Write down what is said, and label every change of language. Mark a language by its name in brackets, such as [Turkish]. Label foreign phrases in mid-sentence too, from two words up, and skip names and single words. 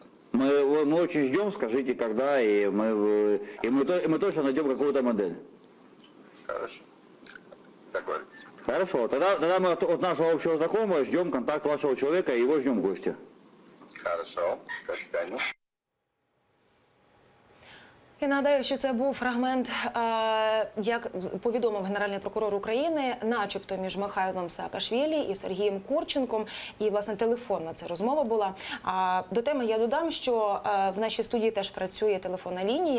[Russian] Мы очень ждем, скажите, когда, и мы точно найдем какую-то модель. Хорошо. Договорились. Хорошо. Тогда мы от нашего общего знакомого ждем контакт вашего человека и его ждем в гости. Хорошо. До свидания. [Ukrainian] Я нагадаю, що це був фрагмент, як повідомив Генеральний прокурор України, начебто між Михайлом Саакашвілі і Сергієм Курченком. І, власне, телефонна ця розмова була. А до теми я додам, що в нашій студії теж працює телефонна лінія.